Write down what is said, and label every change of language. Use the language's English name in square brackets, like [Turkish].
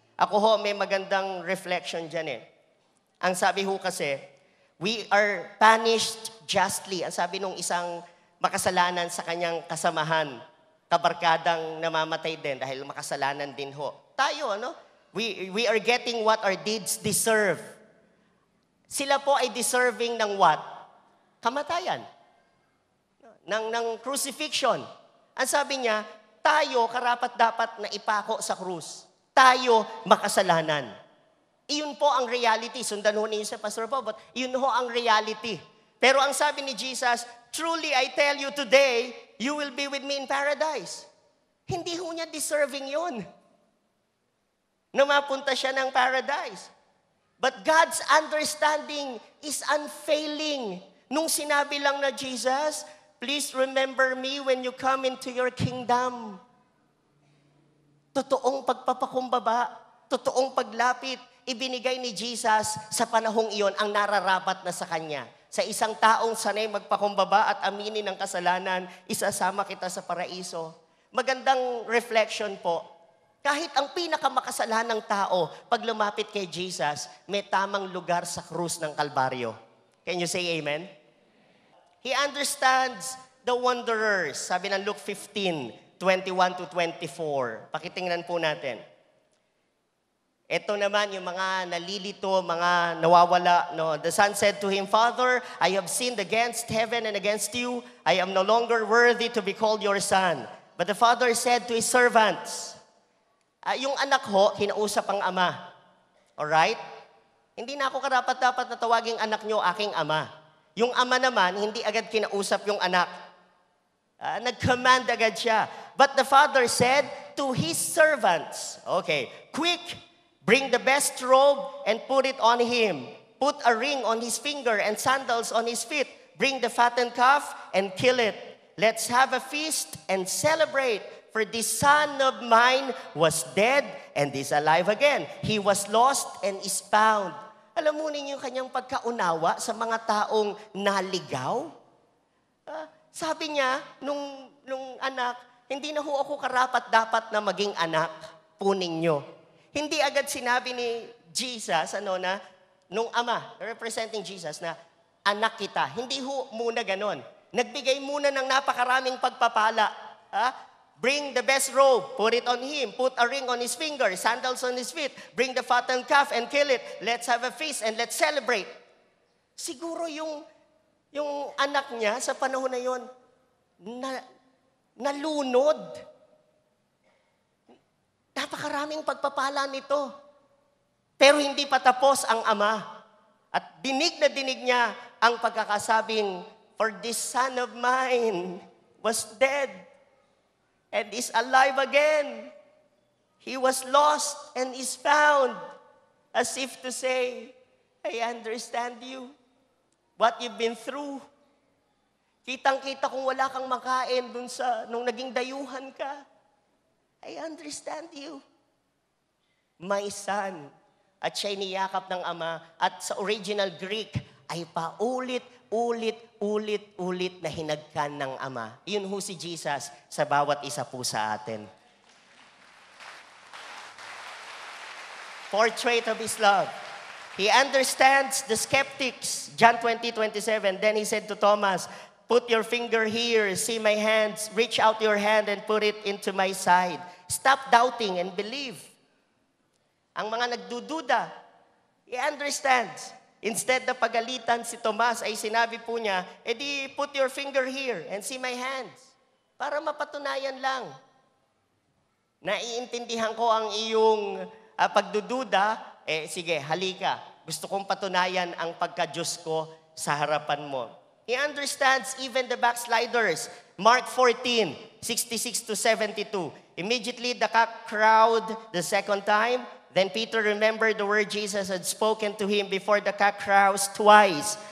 [Filipino] Ako ho, may magandang reflection dyan eh. Ang sabi ho kasi, [English] we are punished justly. [Filipino] Ang sabi nung isang makasalanan sa kanyang kasamahan, kabarkadang namamatay din dahil makasalanan din ho. Tayo, ano? [English] We are getting what our deeds deserve. [Filipino] Sila po ay deserving ng what? Kamatayan. Ng crucifixion. Ang sabi niya, tayo karapat-dapat na ipako sa krus. Tayo makasalanan. Iyon po ang reality. Sundan ho ninyo sa Pastor Bob, but iyon ho ang reality. Pero ang sabi ni Jesus, [English] truly I tell you today, you will be with me in paradise. [Filipino] Hindi ho niya deserving yun. Na mapunta siya ng paradise. [English] But God's understanding is unfailing. [Filipino] Nung sinabi lang na [English] Jesus, please remember me when you come into your kingdom. [Filipino] Totoong pagpapakumbaba, totoong paglapit, ibinigay ni Jesus sa panahong iyon ang nararapat na sa Kanya. Sa isang taong sanay magpakumbaba at aminin ang kasalanan, isasama kita sa paraiso. Magandang reflection po. Kahit ang pinakamakasalanan ng tao, pag lumapit kay Jesus, may tamang lugar sa krus ng Kalbaryo. [English] Can you say amen? He understands the wanderers. [Filipino] Sabi ng Luke 15:21 to 24. Pakitingnan po natin. Ito naman yung mga nalilito, mga nawawala. No? [English] The son said to him, Father, I have sinned against heaven and against you. I am no longer worthy to be called your son. But the father said to his servants, [Filipino] yung anak ho, kinausap ang ama. Alright? Hindi na ako karapat-dapat na tawaging anak nyo aking ama. Yung ama naman, hindi agad kinausap yung anak. Nag-command agad siya. [English] But the father said to his servants, okay, quick, bring the best robe and put it on him. Put a ring on his finger and sandals on his feet. Bring the fattened calf and kill it. Let's have a feast and celebrate. For this son of mine was dead and is alive again. He was lost and is found. [Filipino] Alam mo ninyo yung kanyang pagkaunawa sa mga taong naligaw? Sabi niya, nung anak, hindi na ho ako karapat-dapat na maging anak po ninyo. Hindi agad sinabi ni Jesus, nung ama, representing Jesus, na anak kita. Hindi ho muna ganon. Nagbigay muna ng napakaraming pagpapala. [English] Bring the best robe, put it on him, put a ring on his finger, sandals on his feet, bring the fattened calf and kill it. Let's have a feast and let's celebrate. [Filipino] Siguro yung anak niya sa panahon na yon, nalunod. Napakaraming pagpapala nito. Pero hindi pa tapos ang ama. At dinig na dinig niya ang pagkakasabing, [English] for this son of mine was dead and is alive again. He was lost and is found. As if to say, I understand you. What you've been through. [Filipino] Kitang-kita kung wala kang makain nung naging dayuhan ka. [English] I understand you. My son. [Filipino] At siya'y niyakap ng ama. At sa original Greek, ay paulit-ulit na hinagkan ng ama. Yun ho si Jesus sa bawat isa po sa atin. [English] Portrait of His love. He understands the skeptics. John 20:27. Then He said to Thomas, "Put your finger here, see my hands, reach out your hand and put it into my side. Stop doubting and believe." [Filipino] Ang mga nagdududa, [English] He understands. [Filipino] Instead na pagalitan si Tomas, ay sinabi po niya, edi [English] put your finger here and see my hands. [Filipino] Para mapatunayan lang. Naiintindihan ko ang iyong pagdududa, sige, halika. Gusto kong patunayan ang pagka-Diyos ko sa harapan mo. [English] He understands even the backsliders. Mark 14:66-72. Immediately the crowd the second time, then Peter remembered the word Jesus had spoken to him before the cock crows twice.